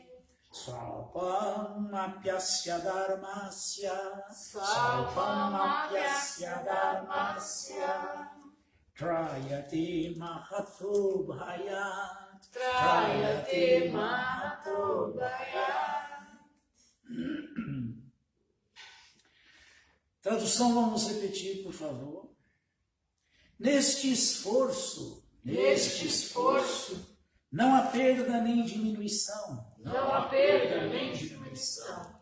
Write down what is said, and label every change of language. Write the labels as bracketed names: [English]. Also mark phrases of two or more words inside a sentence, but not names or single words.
[Sanskrit] स्वल्पमप्यस्य धर्मस्य स्वल्पमप्यस्य धर्मस्य. त्रायते महतो भयात्. त्रायते महतो भयात्. [Portuguese] Tradução, vamos repetir, por favor. Neste esforço, não há perda nem diminuição. Não há perda nem diminuição.